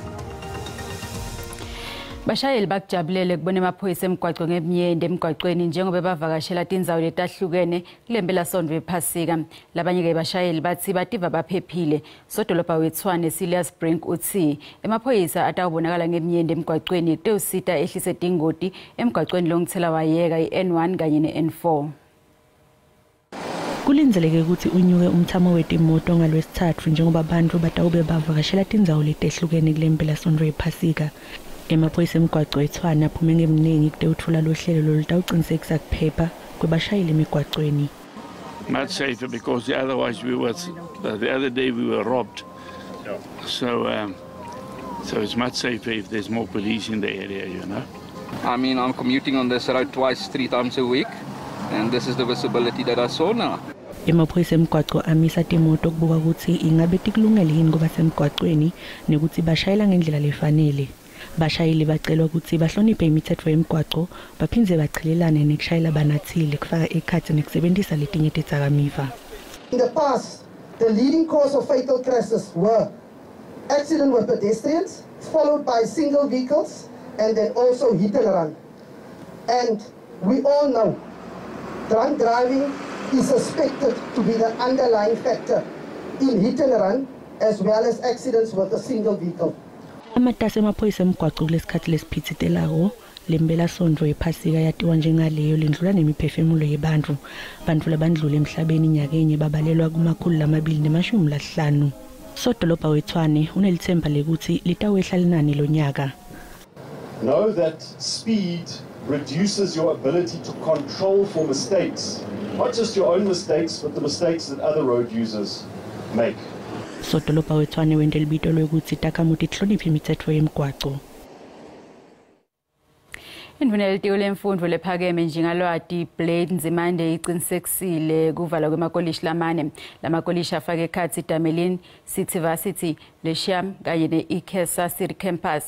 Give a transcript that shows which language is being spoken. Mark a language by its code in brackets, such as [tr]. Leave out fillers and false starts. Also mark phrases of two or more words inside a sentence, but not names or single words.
[ss] Bashayeli bakujabulele kubona emaphoyisa emgwaqo ngemnyende emgwaqweni njengoba bavakashela tindzawo letahlukene kulempelasonto yephasika. Labanye ke bashayeli bathi bativa baphephile. Sodolopha wetshwane Silas Brink uthi emaphoyisa atawubonakala ngemnyende emgwaqweni kutewusita ehlise tingoti emgwaqweni longithela wayeka iN1 kanye neN4. Kulindeleke ukuthi unyuke umthamo wetimoto ngalwesithathu njengoba abantu batawube bavakashela tindzawo letehlukene kulempelasonto yephasika. Emaphoyisa emgwaqo eTshwane aphume ngemningi kutewuthula lohlelo lolutawuqinisekisa kuphepha kwebashayeli emigwaqweni. [en] Much safer because otherwise the other day we were robbed. So it's much safer if there's more police in the area, you know. I mean, I'm commuting on this road 2-3 times a week, and this is the visibility that I saw now. [ss] Emaphoyisa emgwaqo amisa timoto kubuka ukuthi ingabe tikulungele yini kuba semgwaqweni nekuthi bashayela ngendlela lefanele. Abashayeli bacelwa ukuthi bahloniphe imithetho yemigwaqo baphindze bachilelane nekushayela banathile kufaka ekhathi nekusebenzisa letinye tidzakamiva. [en] In the past, the leading cause of fatal crashes were accident with pedestrians, followed by single vehicles, and then also hit and run. And we all know drunk driving is suspected to be the underlying factor in hit and run, as well as accidents with a single vehicle. [ss] Amatasi emaphoyisa emgwaqo kulesikhathi lesiphithitelako lembela sondlo yephasika yatiwa njengaleyo lendlula nemiphefumulo yebantu. Bantu labandlula emhlabeni nyakenye babalelwa ku250. Sodolopha weTshwane unelithemba lekuthi litawehla linani lonyaka. [en] Know that speed reduces your ability to control for mistakes, not just your own mistakes, but the mistakes that other road users make. [ss] Sodolopha weTshwane wende libito lwekuthi takhamuti hloniphe imithetho yemigwaqo. Indvunelitiko lemfundo lephakeme njengalwati Blade Nzimande iqinisekisile kuvala kwemakolishi lamane. Lamakolishi afake ekhatsi Damelin City Varsity, Lesham kanye ne-Ikesa City Campus.